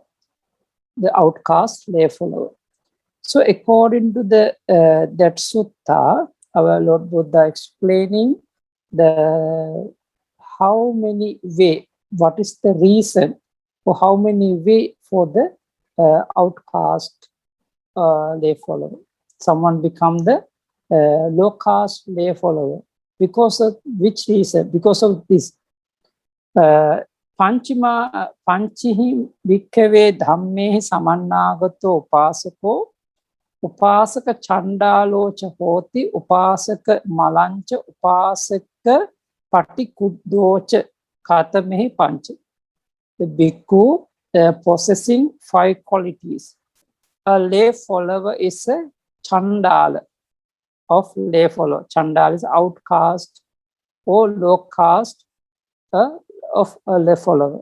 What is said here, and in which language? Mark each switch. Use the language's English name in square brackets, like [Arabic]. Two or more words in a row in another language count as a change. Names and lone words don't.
[English] The outcast lay follower. So according to the that sutta, our Lord Buddha explaining the how many way, what is the reason for how many way for the outcast lay follower. Someone become the low caste lay follower. Because of which reason? Because of this. [Pali] Panchihi Bhikkave Dhammehi Samannagato Upasako Upasaka Chandalocha Hoti Upasaka Malancha Upasaka Patikuddocha Katamehi Pancha. [English] The bhikkhu possessing 5 qualities. A lay follower is a Chandala of lay follower. Chandala is outcast or low caste of a lay follower.